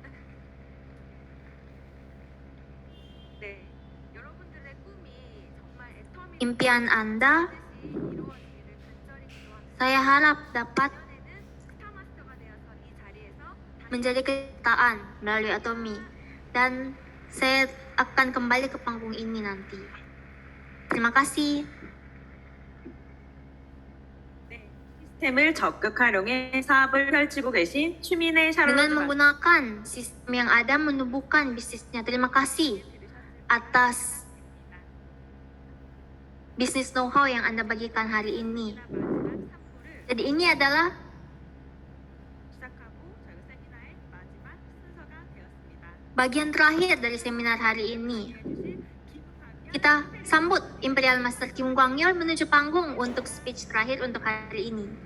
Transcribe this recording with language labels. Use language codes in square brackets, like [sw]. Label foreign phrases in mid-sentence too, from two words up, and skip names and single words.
[id] Impian Anda, saya harap dapat menjadi kenyataan melalui Atomi. Dan saya akan kembali ke panggung ini nanti. Terima kasih. [ko] 시스템을 적극 활용해 사업을 펼치고 계신 추민의 [id] Dengan 샤롯 menggunakan sistem yang ada menumbuhkan bisnisnya. Terima kasih atas bisnis know-how yang Anda bagikan hari ini. Jadi ini adalah bagian terakhir dari seminar hari ini. Kita sambut Imperial Master Kim Kwang-yeol menuju panggung untuk speech terakhir untuk hari ini.